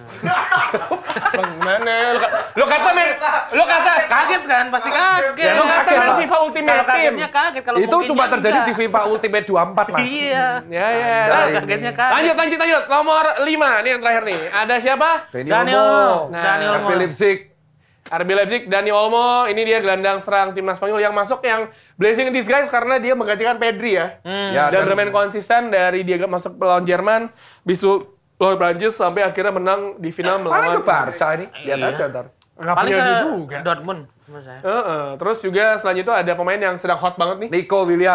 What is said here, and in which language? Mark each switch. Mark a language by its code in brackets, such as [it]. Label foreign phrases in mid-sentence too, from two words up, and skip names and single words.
[id] Bang, gimana? Lu kata Kaget kan? Pasti kaget. Ya, lu kata kaget, main Mas. FIFA Ultimate Kalau Team. kagetnya kaget, kalau Itu mungkinnya cuma terjadi enggak. di FIFA Ultimate 24, Mas. Iya. Ya ya. Kalau Ini. kagetnya kaget. Lanjut. Nomor 5 nih yang terakhir nih. Ada siapa? Dani Olmo. Nah, Dani Olmo. RB Leipzig. RB Leipzig, Dani Olmo. Ini dia gelandang serang timnas Spanyol yang masuk yang [en] blessing in disguise [id] karena dia menggantikan Pedri ya. Ya, Dan bermain konsisten dari dia masuk lawan Jerman, bisu lawan Prancis sampai akhirnya menang di final Paling ke melawan Barca ini. Lihat Iya. aja ntar. Nggak Paling punya ke duit juga. Dortmund menurut saya. Terus juga selanjutnya itu ada pemain yang sedang hot banget nih. Nico Williams.